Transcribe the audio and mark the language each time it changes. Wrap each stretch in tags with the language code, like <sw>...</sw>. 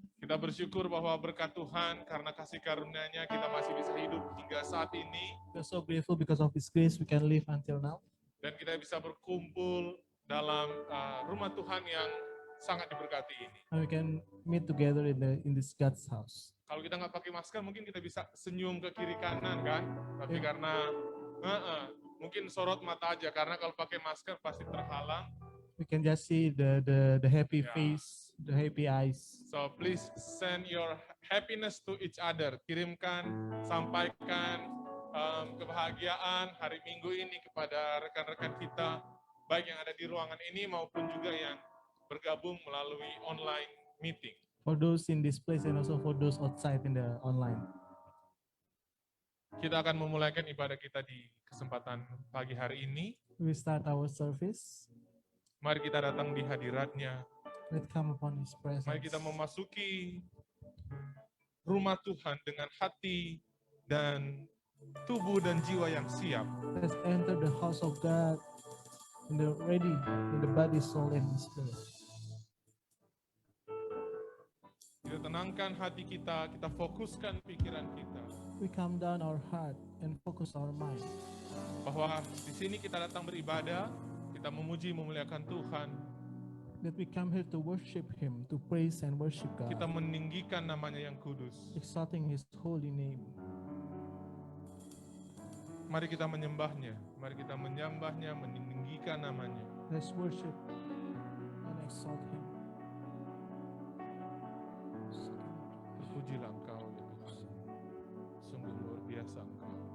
<id>Kita bersyukur bahwa berkat Tuhan karena kasih karunia-Nya kita masih bisa hidup hingga saat ini.</id> <en>We're so grateful because of His grace we can live until now.</en> <id>Dan kita bisa berkumpul dalam rumah Tuhan yang sangat diberkati ini.</id> <en>And we can meet together in this God's house.</en> <id>Kalau kita nggak pakai masker mungkin kita bisa senyum ke kiri kanan kan. Tapi karena mungkin sorot mata aja karena kalau pakai masker pasti terhalang.</id> <en>We can just see the happy face, the happy eyes. So please send your happiness to each other.</en> <id>Kirimkan, sampaikan kebahagiaan hari Minggu ini kepada rekan-rekan kita, baik yang ada di ruangan ini maupun juga yang bergabung melalui online meeting.</id> <en>For those in this place and also for those outside in the online.</en> <id>Kita akan memulaikan ibadah kita di kesempatan pagi hari ini.</id> <en>We start our service.</en> <id>Mari kita datang di hadirat-Nya.</id> <en>Let's come upon His presence.</en> <id>Mari kita memasuki rumah Tuhan dengan hati dan tubuh dan jiwa yang siap.</id> <en>Let's enter the house of God in the body, soul, and spirit.</en> <id>Kita tenangkan hati kita fokuskan pikiran kita.</id> <en>We calm down our heart and focus our mind.</en> <id>Bahwa di sini kita datang beribadah, kita memuji memuliakan Tuhan.</id> <en>That we come here to worship Him, to praise and worship God.</en> <id>Kita meninggikan namanya yang kudus.</id> <en>Exalting His holy name.</en> <id>Mari kita menyembah-Nya, mari kita menyembah-Nya, meninggikan namanya.</id> <en>Let's worship and exalt Him.</en> <id>Terpujilah Engkau ya Tuhan. Sungguh luar biasa Engkau.</id>